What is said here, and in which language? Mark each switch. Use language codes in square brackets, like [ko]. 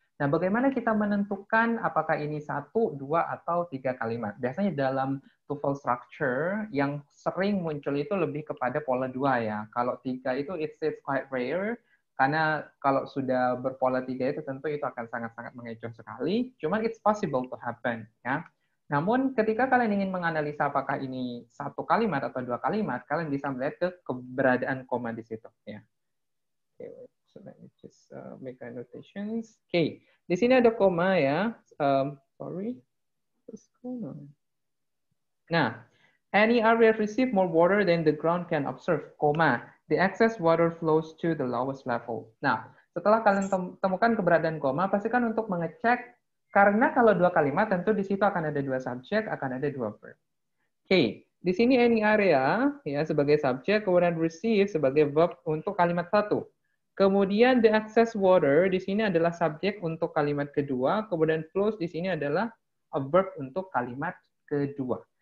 [id] Nah, bagaimana kita menentukan apakah ini 1, 2, atau 3 kalimat? Biasanya dalam TOEFL structure yang sering muncul itu lebih kepada pola 2 ya. Kalau 3 itu [en] it's quite rare. [id] Karena kalau sudah berpola 3 itu tentu itu akan sangat-sangat mengecoh sekali. Cuman [en] it's possible to happen ya. [id] Namun ketika kalian ingin menganalisa apakah ini 1 kalimat atau 2 kalimat, kalian bisa melihat ke keberadaan koma di situ ya. [en] Okay, so let me just make annotations. Okay, [id] di sini ada koma ya. [en] Sorry, what's going on? Nah, any area receive more water than the ground can absorb, koma. The excess water flows to the lowest level. [id] Nah, setelah kalian temukan keberadaan koma, pastikan untuk mengecek, karena kalau 2 kalimat tentu di situ akan ada 2 subjek, akan ada 2 verb. Oke, di sini any area ya sebagai subjek, kemudian receive sebagai verb untuk kalimat 1. Kemudian the excess water di sini adalah subjek untuk kalimat kedua, kemudian flows di sini adalah a verb untuk kalimat kedua.